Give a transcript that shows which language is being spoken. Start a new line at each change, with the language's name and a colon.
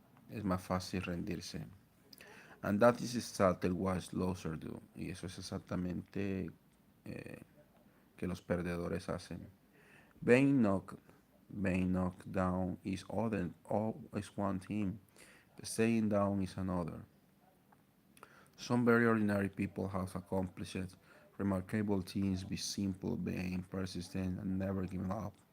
Spanish: Es más fácil rendirse.
English: And that is exactly what losers do.
Spanish: Y eso es exactamente eh, que los perdedores hacen.
English: Being knocked, being knocked down is one thing. Staying down is another. Some very ordinary people have accomplished remarkable things be simple, being persistent, and never giving up.